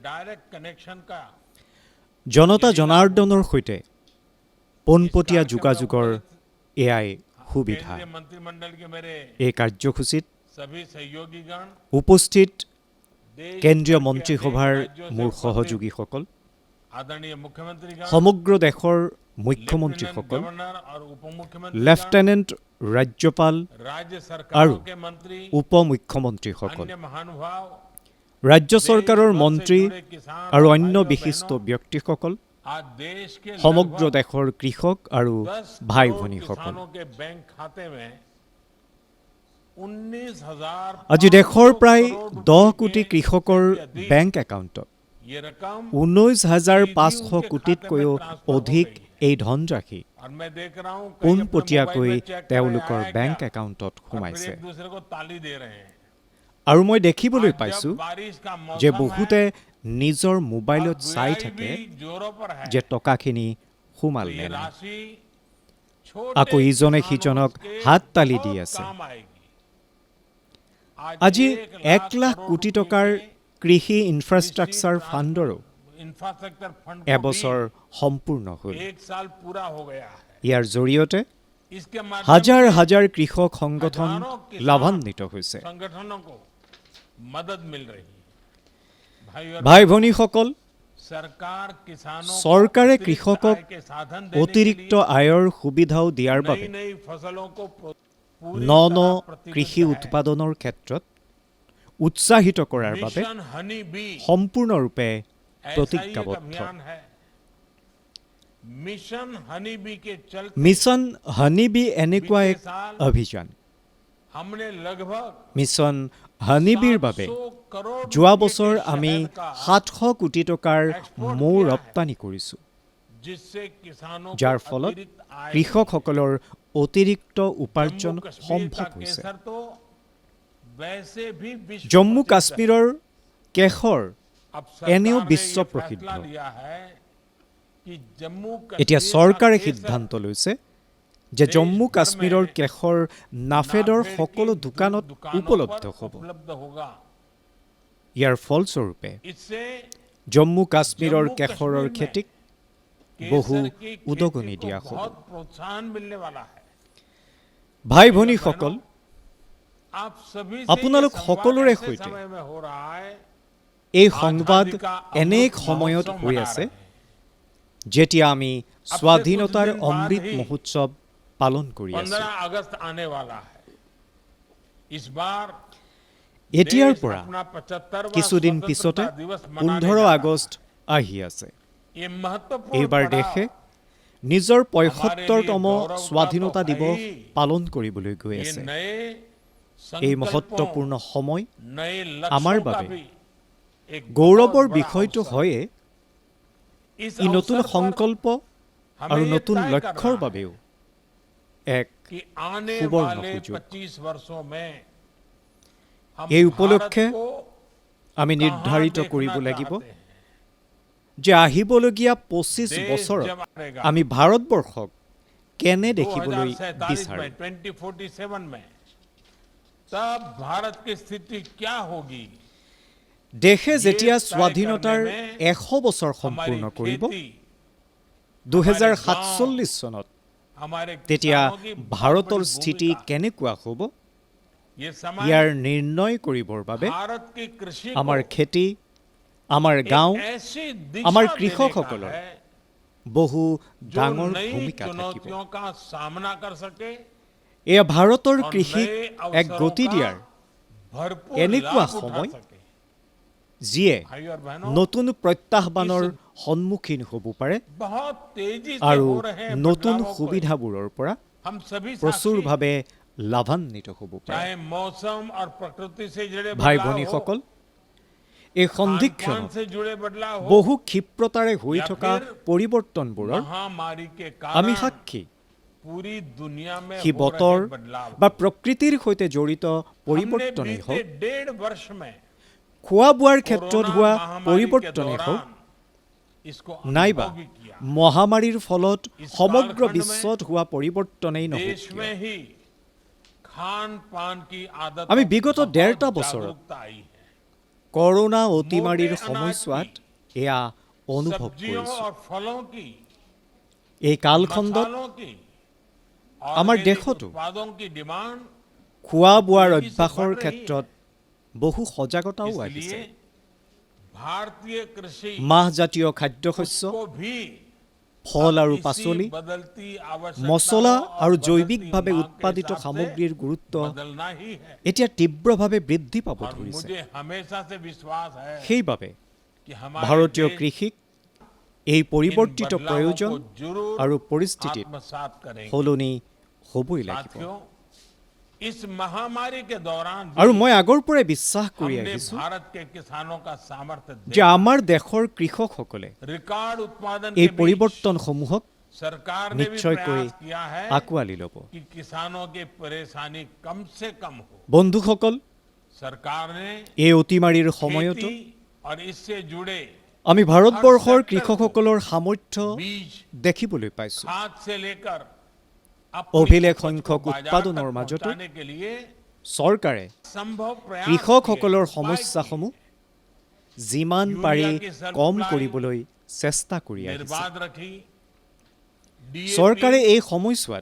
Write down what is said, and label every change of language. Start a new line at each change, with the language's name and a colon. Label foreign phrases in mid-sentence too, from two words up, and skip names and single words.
Assamese: জনতা জনাৰ্দনৰ সৈতে পোনপটীয়া যোগাযোগৰ এয়াই সুবিধা। এই কাৰ্যসূচীত উপস্থিত কেন্দ্ৰীয় মন্ত্ৰীসভাৰ মোৰ সহযোগীসকল,
Hindi: आदरणीय मुख्यमंत्री का
Assamese: সমগ্ৰ দেশৰ মুখ্যমন্ত্ৰীসকল
Hindi: गवर्नर और उप मुख्यमंत्री
Assamese: লেফটেনেণ্ট ৰাজ্যপাল
Hindi: राज्य
Assamese: আৰু
Hindi: सरकारों के मंत्री
Assamese: উপ মুখ্যমন্ত্ৰীসকল
Hindi: अन्य महानुभाव
Assamese: ৰাজ্য চৰকাৰৰ মন্ত্ৰী আৰু অন্য বিশিষ্ট ব্যক্তিসকল
Hindi: आज देश के
Assamese: সমগ্ৰ দেশৰ কৃষক আৰু 10 ভাই
Hindi: करोड़
Assamese: ভনীসকল
Hindi: किसानों के बैंक खाते में 19,000
Assamese: আজি দেশৰ প্ৰায় 10 কোটি কৃষকৰ
English: bank account
Hindi: ये रकम
Assamese: 19,500 কোটিতকৈও অধিক এই ধনৰাশি
Hindi: और मैं देख रहा हूं कई
Assamese: পোনপটীয়াকৈ
Hindi: अपने मोबाइल में चेक कर
Assamese: তেওঁলোকৰ
Hindi: रहे हैं
Assamese: বেংক
Hindi: क्या?
Assamese: একাউণ্টত
Hindi: और फिर
Assamese: সোমাইছে
Hindi: एक दूसरे को ताली दे रहे हैं
Assamese: আৰু মই দেখিবলৈ
Hindi: आज
Assamese: পাইছোঁ
Hindi: जब बारिश का
Assamese: যে
Hindi: मौसम
Assamese: বহুতে
Hindi: है
Assamese: নিজৰ মোবাইলত
Hindi: और
Assamese: চাই
Hindi: बुआई
Assamese: থাকে
Hindi: भी जोरों पर है
Assamese: যে টকাখিনি সোমাল
Hindi: तो
Assamese: নে
Hindi: ये
Assamese: নাই
Hindi: राशि
Assamese: আকৌ
Hindi: छोटे
Assamese: ইজনে
Hindi: किसानों
Assamese: সিজনক
Hindi: के
Assamese: হাত তালি দি
Hindi: बहुत
Assamese: আছে
Hindi: काम आएगी
Assamese: আজি 1 1 লাখ কোটি টকাৰ কৃষি
English: infrastructure fund infrastructure fund
Assamese: এবছৰ সম্পূৰ্ণ হ'ল
Hindi: एक साल पूरा हो गया है
Assamese: ইয়াৰ জৰিয়তে
Hindi: इसके माध्यम
Assamese: হাজাৰ
Hindi: से
Assamese: হাজাৰ কৃষক সংগঠন
Hindi: हजारों किसान
Assamese: লাভান্বিত হৈছে
Hindi: संगठनों को मदद मिल रही है भाई और
Assamese: ভাই ভনীসকল
Hindi: सरकार किसानों
Assamese: চৰকাৰে
Hindi: को
Assamese: কৃষকক
Hindi: अतिरिक्त आय के साधन देने के
Assamese: অতিৰিক্ত
Hindi: लिए
Assamese: আয়ৰ সুবিধাও দিয়াৰ
Hindi: नई
Assamese: বাবে
Hindi: नई फसलों को पूरी
Assamese: ন ন
Hindi: तरह प्रतिबद्ध
Assamese: কৃষি
Hindi: है।
Assamese: উৎপাদনৰ ক্ষেত্ৰত উৎসাহিত কৰাৰ বাবে
Hindi: मिशन हनी बी
Assamese: সম্পূৰ্ণৰূপে
Hindi: ऐसा ही एक
Assamese: প্ৰতিজ্ঞাবদ্ধ
Hindi: अभियान है मिशन हनी बी के चलते
Assamese: মিছন হানিবি এনেকুৱা এক
Hindi: बीते साल
Assamese: অভিযান
Hindi: हमने लगभग
Assamese: মিছন হানিবিৰ বাবে
Hindi: 700 करोड़
Assamese: যোৱা
Hindi: रुपए के
Assamese: বছৰ আমি
Hindi: शहद का
Assamese: 700 কোটি টকাৰ
Hindi: export
Assamese: মৌ
Hindi: किया है।
Assamese: ৰপ্তানি কৰিছোঁ
Hindi: जिससे किसानों
Assamese: যাৰ
Hindi: को
Assamese: ফলত
Hindi: अतिरिक्त आय
Assamese: কৃষকসকলৰ অতিৰিক্ত উপাৰ্জন
Hindi: जम्मू कश्मीर
Assamese: সম্ভৱ
Hindi: का
Assamese: হৈছে
Hindi: केसर तो वैसे भी विश्व
Assamese: জম্মু
Hindi: प्रसिद्ध है।
Assamese: কাশ্মীৰৰ কেশৰ
Hindi: अब
Assamese: এনেও
Hindi: सरकार ने
Assamese: বিশ্ব
Hindi: ये
Assamese: प्रसिद्ध।
Hindi: फैसला लिया है कि जम्मू
Assamese: এতিয়া
Hindi: कश्मीर
Assamese: চৰকাৰে
Hindi: का केसर
Assamese: সিদ্ধান্ত লৈছে যে জম্মু কাশ্মীৰৰ কেশৰ নাফেডৰ
Hindi: नाफेड
Assamese: সকলো
Hindi: की
Assamese: দোকানত
Hindi: दुकानों
Assamese: উপলব্ধ
Hindi: पर
Assamese: হ'ব
Hindi: उपलब्ध होगा
Assamese: ইয়াৰ ফলস্বৰূপে
Hindi: इससे
Assamese: জম্মু কাশ্মীৰৰ
Hindi: जम्मू
Assamese: কেশৰৰ
Hindi: कश्मीर में
Assamese: খেতিক বহু
Hindi: केसर की खेती
Assamese: উদগনি
Hindi: को
Assamese: দিয়া হ'ব
Hindi: बहुत प्रोत्साहन मिलने वाला है
Assamese: ভাই ভনীসকল
Hindi: आप सभी से
Assamese: আপোনালোক
Hindi: ये संवाद
Assamese: সকলোৰে
Hindi: ऐसे
Assamese: সৈতে
Hindi: समय में हो रहा है
Assamese: এই সংবাদ
Hindi: आजादी का
Assamese: এনে এক
Hindi: अमृत
Assamese: সময়ত
Hindi: महोत्सव
Assamese: হৈ
Hindi: मना
Assamese: আছে
Hindi: रहे हैं।
Assamese: যেতিয়া আমি স্বাধীনতাৰ
Hindi: कुछ दिन बाद
Assamese: অমৃত
Hindi: ही
Assamese: মহোৎসৱ পালন কৰি আছো
Hindi: 15 अगस्त आने वाला है इस बार
Assamese: এতিয়াৰ
Hindi: देश
Assamese: পৰা
Hindi: अपना 75वां
Assamese: কিছুদিন
Hindi: स्वतंत्रता
Assamese: পিছতে
Hindi: दिवस मनाने
Assamese: 15
Hindi: जा रहा
Assamese: আগষ্ট আহি আছে
Hindi: है। ये महत्वपूर्ण
Assamese: এইবাৰ
Hindi: पड़ाव
Assamese: দেশে নিজৰ
Hindi: हमारे
Assamese: 75তম
Hindi: लिए गौरव का
Assamese: স্বাধীনতা
Hindi: तो
Assamese: দিৱস
Hindi: है ही।
Assamese: পালন কৰিবলৈ গৈ
Hindi: ये
Assamese: আছে
Hindi: नए
Assamese: এই
Hindi: संकल्पों,
Assamese: মহত্বপূৰ্ণ সময়
Hindi: नए
Assamese: আমাৰ
Hindi: लक्ष्यों का
Assamese: বাবে
Hindi: भी एक
Assamese: গৌৰৱৰ
Hindi: बहुत बड़ा
Assamese: বিষয়টো
Hindi: अवसर।
Assamese: হয়ে
Hindi: इस
Assamese: ই নতুন
Hindi: अवसर पर
Assamese: সংকল্প
Hindi: हमें
Assamese: আৰু
Hindi: ये
Assamese: নতুন
Hindi: तय
Assamese: লক্ষ্যৰ
Hindi: करना है
Assamese: বাবেও এক
Hindi: कि आने
Assamese: सुवर्ण
Hindi: वाले
Assamese: सुযোগ।
Hindi: 25 वर्षों में हम
Assamese: এই
Hindi: भारत
Assamese: উপলক্ষে
Hindi: को
Assamese: আমি
Hindi: कहाँ
Assamese: নিৰ্ধাৰিত
Hindi: देखना
Assamese: কৰিব লাগিব
Hindi: चाहते हैं।
Assamese: যে আহিবলগীয়া 25
Hindi: देश
Assamese: বছৰত
Hindi: जब आएगा
Assamese: আমি ভাৰতবৰ্ষক কেনে দেখিবলৈ 2047 বিচাৰোঁ
Hindi: में 2047 में तब भारत की स्थिति क्या होगी
Assamese: দেশে যেতিয়া
Hindi: ये तय
Assamese: স্বাধীনতাৰ
Hindi: करने में
Assamese: 100 বছৰ
Hindi: हमारी
Assamese: সম্পূৰ্ণ কৰিব
Hindi: खेती
Assamese: 2047 চনত
Hindi: हमारे
Assamese: তেতিয়া
Hindi: किसानों की बहुत
Assamese: ভাৰতৰ
Hindi: बड़ी
Assamese: স্থিতি
Hindi: भूमिका।
Assamese: কেনেকুৱা হ'ব
Hindi: ये समय
Assamese: ইয়াৰ নিৰ্ণয় কৰিবৰ বাবে
Hindi: भारत की कृषि
Assamese: আমাৰ
Hindi: को
Assamese: খেতি আমাৰ
Hindi: एक
Assamese: গাঁও
Hindi: ऐसी
Assamese: আমাৰ
Hindi: दिशा देने
Assamese: কৃষকসকলৰ
Hindi: का है
Assamese: বহু
Hindi: जो
Assamese: ডাঙৰ
Hindi: नई
Assamese: ভূমিকা থাকিব
Hindi: चुनौतियों का सामना कर सके
Assamese: এয়া ভাৰতৰ
Hindi: और
Assamese: কৃষিক
Hindi: नए
Assamese: এক
Hindi: अवसरों
Assamese: গতি
Hindi: का
Assamese: দিয়াৰ
Hindi: भरपूर
Assamese: এনেকুৱা
Hindi: लाभ उठा
Assamese: সময়
Hindi: सके
Assamese: যিয়ে
Hindi: भाई और बहनों
Assamese: নতুন প্ৰত্যাহ্বানৰ সন্মুখীন হ'ব পাৰে
Hindi: बहुत तेजी से
Assamese: আৰু
Hindi: हो रहे हैं
Assamese: নতুন
Hindi: बदलावों को
Assamese: সুবিধাবোৰৰ পৰা
Hindi: हम सभी साक्षी,
Assamese: প্ৰচুৰভাৱে লাভান্বিত হ'ব পাৰে
Hindi: चाहे मौसम और प्रकृति से जुड़े
Assamese: ভাই
Hindi: बदलाव हो
Assamese: ভনীসকল এই
Hindi: खान
Assamese: সন্ধিক্ষণত
Hindi: से जुड़े बदलाव हो
Assamese: বহু ক্ষিপ্ৰতাৰে হৈ
Hindi: या
Assamese: থকা
Hindi: फिर
Assamese: পৰিৱৰ্তনবোৰৰ
Hindi: महामारी के
Assamese: আমি
Hindi: कारण
Assamese: সাক্ষী
Hindi: पूरी दुनिया में
Assamese: সি
Hindi: हो
Assamese: বতৰ
Hindi: रहे बदलाव
Assamese: বা প্ৰকৃতিৰ সৈতে জড়িত
Hindi: हमने
Assamese: পৰিৱৰ্তনেই
Hindi: बीते
Assamese: হওক
Hindi: 1.5 वर्ष में
Assamese: খোৱা বোৱাৰ ক্ষেত্ৰত
Hindi: कोरोना
Assamese: হোৱা
Hindi: महामारी के
Assamese: পৰিৱৰ্তনেই হওক
Hindi: दौरान इसको
Assamese: নাইবা
Hindi: अनुभव भी किया
Assamese: মহামাৰীৰ ফলত
Hindi: इस
Assamese: সমগ্ৰ
Hindi: कालखंड में
Assamese: বিশ্বত হোৱা পৰিৱৰ্তনেই নহওক
Hindi: देश
Assamese: কিয়।
Hindi: में ही खान पान की आदत
Assamese: আমি বিগত 1.5টা বছৰত
Hindi: आई है
Assamese: কৰোণা অতিমাৰীৰ
Hindi: मोटे अनाज
Assamese: সময়ছোৱাত এয়া অনুভৱ
Hindi: सब्जियों
Assamese: কৰিছোঁ
Hindi: और फलों की
Assamese: এই কালখণ্ডত
Hindi: मसालों की
Assamese: আমাৰ
Hindi: organic
Assamese: দেশতো
Hindi: उत्पादों की डिमांड
Assamese: খোৱা বোৱাৰ
Hindi: तेजी से
Assamese: অভ্যাসৰ
Hindi: बढ़ रही है।
Assamese: ক্ষেত্ৰত বহু সজাগতাও আহিছে
Hindi: इसलिए भारतीय कृषि
Assamese: মাহজাতীয় খাদ্যশস্য,
Hindi: को भी
Assamese: ফল আৰু
Hindi: इसी
Assamese: পাচলি,
Hindi: बदलती आवश्यकताओं
Assamese: মছলা
Hindi: और
Assamese: আৰু
Hindi: बदलती
Assamese: জৈৱিকভাৱে
Hindi: मांग के
Assamese: উৎপাদিত
Hindi: हिसाब से
Assamese: সামগ্ৰীৰ গুৰুত্ব
Hindi: बदलना ही है।
Assamese: এতিয়া তীব্ৰভাৱে বৃদ্ধি পাব
Hindi: और
Assamese: ধৰিছে।
Hindi: मुझे हमेशा से विश्वास है
Assamese: সেইবাবে
Hindi: कि हमारे
Assamese: ভাৰতীয়
Hindi: देश
Assamese: কৃষিক এই
Hindi: इन
Assamese: পৰিৱৰ্তিত
Hindi: बदलावों
Assamese: প্ৰয়োজন
Hindi: को जरूर
Assamese: আৰু পৰিস্থিতিত
Hindi: आत्मसात करेंगे।
Assamese: সলনি হ'বই লাগিব।
Hindi: साथियों, इस महामारी के दौरान भी
Assamese: আৰু মই আগৰ পৰাই বিশ্বাস কৰি
Hindi: हमने
Assamese: আহিছোঁ
Hindi: भारत के किसानों का सामर्थ्य
Assamese: যে
Hindi: देखा।
Assamese: আমাৰ দেশৰ কৃষকসকলে
Hindi: रिकॉर्ड उत्पादन
Assamese: এই
Hindi: के बीच
Assamese: পৰিৱৰ্তনসমূহক
Hindi: सरकार ने भी
Assamese: নিশ্চয়কৈ
Hindi: प्रयास किया है
Assamese: আঁকোৱালি ল'ব।
Hindi: कि किसानों की परेशानी कम से कम हो।
Assamese: বন্ধুসকল,
Hindi: सरकार ने
Assamese: এই অতিমাৰীৰ সময়তো
Hindi: खेती और इससे जुड़े
Assamese: আমি ভাৰতবৰ্ষৰ
Hindi: हर सेक्टर
Assamese: কৃষকসকলৰ সামৰ্থ্য
Hindi: बीज
Assamese: দেখিবলৈ পাইছোঁ।
Hindi: खाद से लेकर
Assamese: অভিলেখ
Hindi: अपनी
Assamese: সংখ্যক
Hindi: उपज को बाजार
Assamese: উৎপাদনৰ
Hindi: तक
Assamese: মাজতো
Hindi: पहुंचाने के लिए
Assamese: চৰকাৰে
Hindi: संभव प्रयास
Assamese: কৃষকসকলৰ
Hindi: किए,
Assamese: সমস্যাসমূহ যিমান পাৰি কম কৰিবলৈ চেষ্টা কৰি আহিছে।
Hindi: निर्बाध रखी।
Assamese: চৰকাৰে এই সময়ছোৱাত